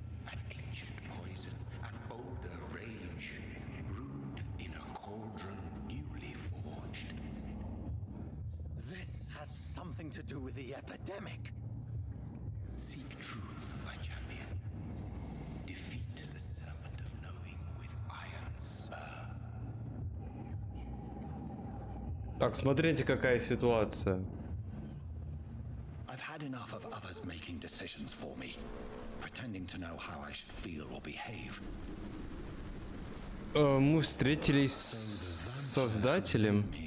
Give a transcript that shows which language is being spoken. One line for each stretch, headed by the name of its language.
English: An ancient poison, an older rage, brewed in a cauldron newly forged. This has something to do with the epidemic. Seek truth, my champion. Defeat the serpent of knowing with iron spur.
Russian: Так, смотрите, какая ситуация.
English: I've had enough of others making decisions for me, pretending to know how I should feel or behave.
Russian: Мы встретились с создателем.